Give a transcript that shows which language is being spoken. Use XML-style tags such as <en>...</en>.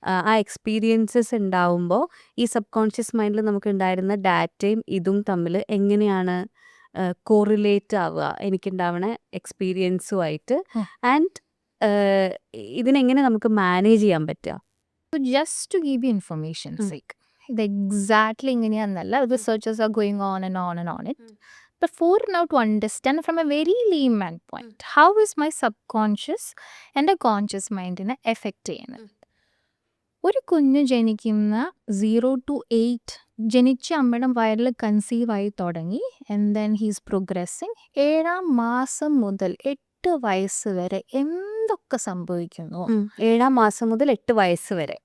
<ml>ആ എക്സ്പീരിയൻസസ് ഉണ്ടാവുമ്പോൾ ഈ സബ് കോൺഷ്യസ് മൈൻഡിൽ നമുക്ക് ഉണ്ടായിരുന്ന ഡാറ്റയും ഇതും തമ്മിൽ എങ്ങനെയാണ് കോറിലേറ്റ് ആവുക എനിക്കുണ്ടാവണ എക്സ്പീരിയൻസുമായിട്ട്? ആൻഡ് ഇതിനെങ്ങനെ നമുക്ക് മാനേജ് ചെയ്യാൻ പറ്റുക?</ml> <en>just to give you information sake,</en> <ml>ഇത് exactly ഇങ്ങനെയാണെന്നല്ല,</ml> <en>Researchers are going on and on and on it. But for now to understand from a very layman point, how is my subconscious and a conscious mind affect ചെയ്യുന്നത്?</en> <ml>ഒരു കുഞ്ഞ് ജനിക്കുന്ന 0 to 8 ജനിച്ച അമ്മയുടെ വയറിൽ conceive ആയി തുടങ്ങി</ml> <en>And then he's progressing.</en> <ml>7-ാം മാസം മുതൽ 8 വയസ്സ് വരെ എന്തൊക്കെ സംഭവിക്കുന്നു. 7-ാം മാസം മുതൽ 8 വയസ്സ് വരെ.</ml>